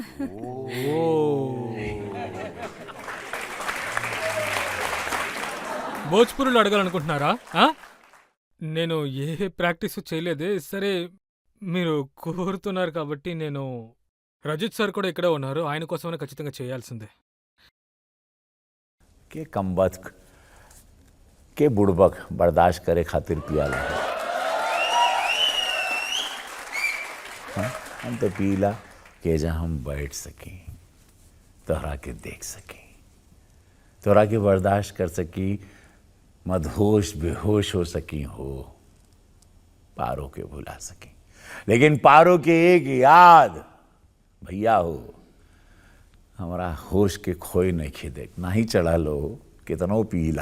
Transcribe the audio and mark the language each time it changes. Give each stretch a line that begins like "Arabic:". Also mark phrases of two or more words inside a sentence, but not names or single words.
Telugu: భోజ్పురిలో అడగాలనుకుంటున్నారా? నేను ఏ ప్రాక్టీసు చేయలేదే. సరే, మీరు కోరుతున్నారు కాబట్టి నేను రజిత్ సార్ కూడా ఇక్కడే ఉన్నారు, ఆయన కోసమైనా ఖచ్చితంగా చేయాల్సిందే.
Bhojpuri: के कमबख्त के बुड़बक बर्दाश्त करे खातिर पियाला है। हम तो पीला के जहाँ हम बैठ सकें, तोहरा के देख सकें, तोहरा के बर्दाश्त कर सकी, मदहोश बेहोश हो सकी हो, पारो के भुला सकी, लेकिन पारो के एक याद भैया हो, हमारा होश के खोए नहीं खे देख ना ही चढ़ा लो कितनो पीला।